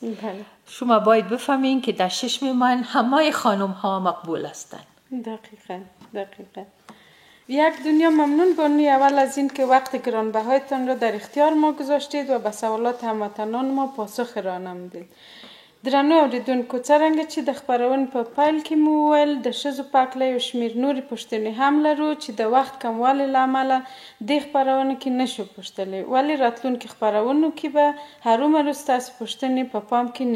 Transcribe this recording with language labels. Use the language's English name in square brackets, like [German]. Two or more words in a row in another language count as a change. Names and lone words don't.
[Persian] بله. شما باید بفهمین که در چشم من همه خانم‌ها مقبول هستند. دقیقاً. یک دنیا ممنون بانوی اول از این که وقت گرانبهایتان را در اختیار ما گذاشتید و به سوالات هموطنان ما پاسخ را نمودید. [Pashto] درنو اوریدونکو څرنګه چې د خپرونې په پیل کې مو وویل د ښځو په هکله یو شمېر نورې پوښتنې هم لرو چې د وخت کموالي له امله دې خپرونې کې نشو پوښتلی، ولې راتلونکي خپرونو کې به هرومرو ستاسو پوښتنې په پام کې نیسو.